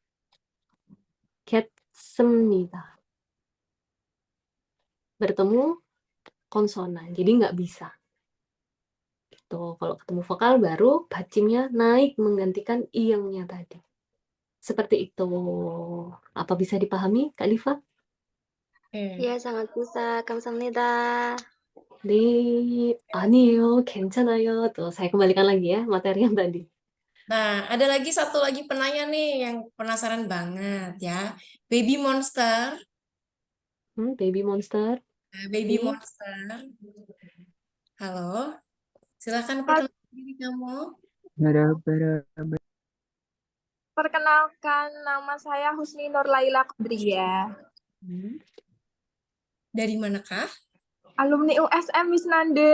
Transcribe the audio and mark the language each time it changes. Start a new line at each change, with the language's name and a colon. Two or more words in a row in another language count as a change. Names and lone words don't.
Indonesian: 겠습니다. Bertemu konsonan. Jadi nggak bisa. Gitu. Kalau ketemu vokal baru bacimnya naik menggantikan iyengnya tadi. Seperti itu. Apa bisa dipahami, Kak Liva? Ya, sangat bisa.
Korean: 감사합니다. 네, 아니에요, 괜찮아요.
Indonesian: Tuh, saya kembalikan lagi ya materi yang tadi. Nah, ada lagi satu lagi penanya nih yang penasaran banget ya. Baby Monster. Baby Monster. Baby Ini Monster. Halo. Silakan perkenalkan diri kamu. Perkenalkan, nama saya Husni Nur Laila Kodria, Dari manakah? alumni USM Wisnande.